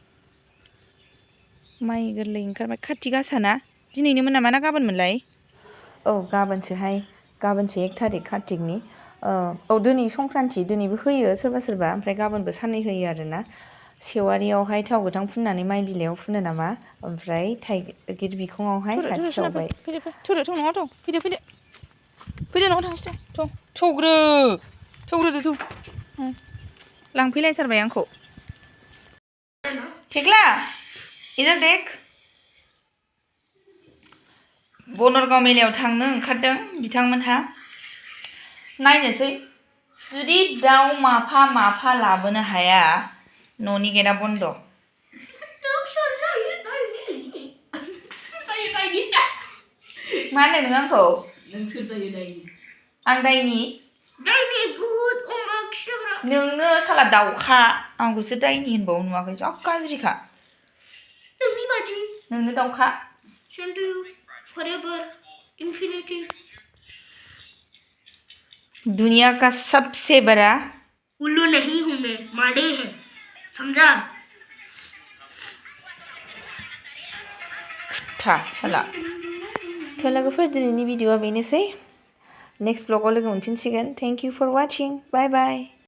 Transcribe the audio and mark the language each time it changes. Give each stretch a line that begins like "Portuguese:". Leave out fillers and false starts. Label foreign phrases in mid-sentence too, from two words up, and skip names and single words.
Bodo: माइ गोरलै ओंखारबाय खाथि गासा ना दिनैनोमोन नामा ना गाबोनमोनलाय औ गाबोनसोहाय गाबोनसो 1 थारिख कार्तिकनि औ दिनै संक्रान्ति दिनैबो होयो सोरबा ओमफ्राय गाबोनबो साननै होयो आरोना सेवारियावहाय थाव गोथां फुननानै माइ बिलाइयाव फुनो नामा ओमफ्राय थाइगिर बिखङावहाय साथि सावबाय फैदो न'आव थांसै थौग्रोदो लांफैलायथारबाय आंखौ थेख्ला
Hindi: इधर देख
Bodo: बनरगाव मेलायाव थांनो ओंखारदों बिथांमोनहा नायनोसै जुदि दाउ माफा लाबोनो हाया न'नि गेटआ बन्द मा होनो नों आंखौ आं दायनि नोंनो साला दाउखा आंखौसो दायनि होनबावो नुवाखै जा गाज्रिखा नोंनो दाउखा
Hindi: दुनिया का सबसे बड़ा उल्लू नहीं हूँ मैं माड़े है समझा था साला
Bodo: लोगोफोर दिनैनि भिडिअआ बेनोसै नेक्स्ट ब्लगाव लोगो मोनफिनसिगोन
English: thank you for watching bye bye